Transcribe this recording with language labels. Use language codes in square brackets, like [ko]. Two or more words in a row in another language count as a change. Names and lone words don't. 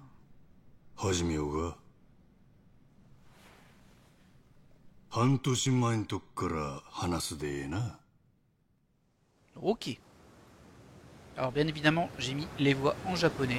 [ja] 始めようが半年前んとこから話すでええな。 Ok. [fr] Alors bien évidemment, j'ai mis les voix en japonais.